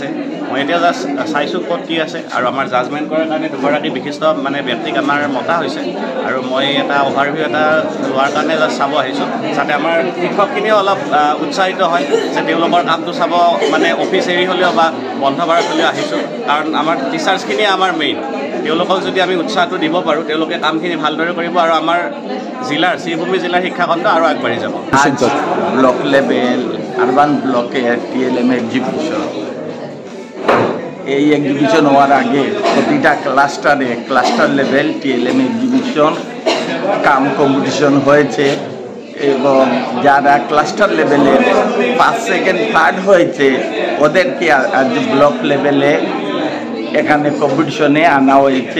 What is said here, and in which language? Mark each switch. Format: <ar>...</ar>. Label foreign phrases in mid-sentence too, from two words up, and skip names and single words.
<as>মই এতিয়া জাষ্ট চাইছোঁ ক'ত কি আছে, আৰু আমাৰ জাজমেণ্ট কৰাৰ কাৰণে দুগৰাকী বিশিষ্ট ব্যক্তিক আমাৰ মতা হৈছে, আৰু মই এটা অভাৰভিউ এটা লোৱাৰ কাৰণে জাষ্ট চাব আহিছোঁ, যাতে আমাৰ শিক্ষকখিনিও অলপ উৎসাহিত হয় যে তেওঁলোকৰ কামটো চাব, মানে অফিচ এৰি হ'লেও বা বন্ধ বাৰত হ'লেও আহিছোঁ। কাৰণ আমাৰ টিচাৰ্ছখিনিয়ে আমাৰ মেইন, তেওঁলোকক যদি আমি উৎসাহটো দিব পাৰোঁ তেওঁলোকে কামখিনি ভালদৰে কৰিব আৰু আমাৰ জিলাৰ শ্ৰীভূমি জিলাৰ শিক্ষাখণ্ড আৰু আগবাঢ়ি যাব।</as> <en>block level urban block TLM exhibition,</en> <bn>এই এক্সিবিশন হওয়ার আগে প্রতিটা</bn> <en>cluster level TLM exhibition cum competition</en> <bn>হয়েছে, এবং যারা</bn> <en>cluster level</en> <bn>1st, 2nd, 3rd হয়েছে ওদেরকে আজ</bn> <en>block level</en> <bn>এখানে কম্পিটিশনে আনা হয়েছে।</bn>